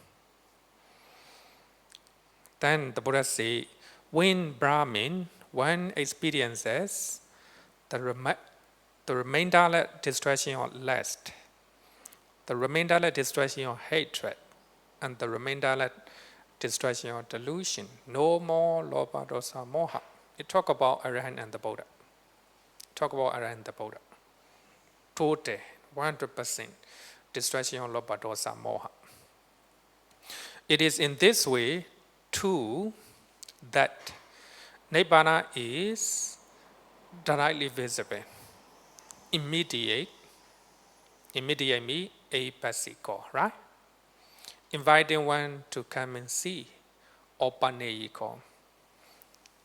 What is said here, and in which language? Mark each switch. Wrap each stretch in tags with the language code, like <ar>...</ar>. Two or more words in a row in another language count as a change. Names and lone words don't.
<en>Then the Buddha say, when Brahmin, one experiences the remainder distraction of lust, the remainder distraction of hatred, and the remainder distraction of delusion, no more</en> <pi>lobha, dosa, moha.</pi> <en>It talk about Arahant and the Buddha. Talk about Arahant and the Buddha. Total, 100% distraction of</en> <pi>lobha, dosa, moha.</pi> <en>It is in this way, too, that Nibbana is directly visible, immediate me, apasiko, right? Inviting one to come and see, opaneyiko.</en>